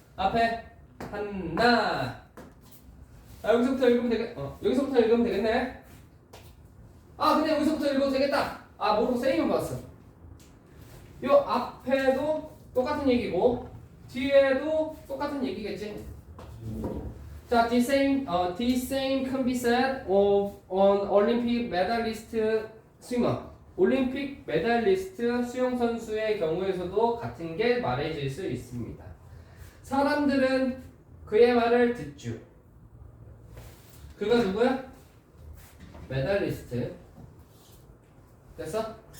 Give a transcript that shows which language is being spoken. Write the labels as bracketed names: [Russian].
[Korean] 앞에 하나. 여기서부터 읽으면 여기서부터 읽으면 되겠네. 근데 여기서부터 읽어도 되겠다. 모르고 쌤이 봤어. 요 앞에도 똑같은 얘기고 뒤에도 똑같은 얘기겠지. [English] 자, the same can be said of an Olympic medalist swimmer. [Korean] 올림픽 메달리스트 수영 선수의 경우에서도 같은 게 말해질 수 있습니다. 사람들은 그의 말을 듣죠. 그가 누구야? 메달리스트. 됐어?